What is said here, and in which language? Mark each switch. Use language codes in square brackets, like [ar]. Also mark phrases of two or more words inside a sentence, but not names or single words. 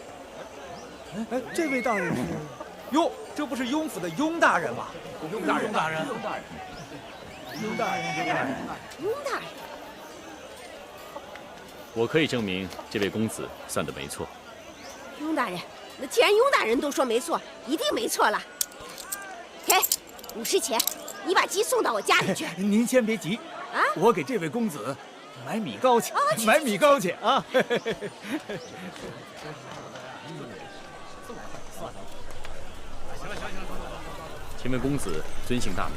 [zh] 哎，這位大人是？喲，這不是雍府的雍大人嗎？雍大人。我可以證明這位公子算得沒錯。雍大人，那既然雍大人都說沒錯，一定沒錯了。給50錢，你把雞送到我家裡去。您先別急啊，我給這位公子買米糕去，買米糕去啊。請問公子尊姓大名？